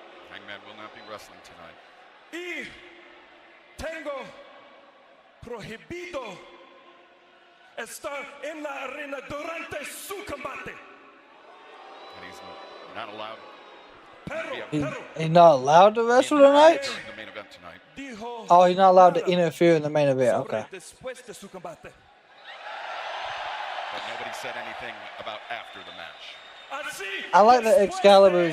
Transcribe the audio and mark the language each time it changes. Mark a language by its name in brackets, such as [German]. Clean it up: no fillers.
[English] Hangman will not be wrestling tonight. [Spanish] Y tengo prohibido estar en la arena durante su combate. [English] And he's not allowed. He's not allowed to wrestle tonight? In the main event tonight. [Spanish] Dijo [English] Oh, he's not allowed to interfere in the main event. Okay. [Spanish] después de su combate. [English] But nobody said anything about after the match. [Spanish] Así, [English] I like that Excalibur is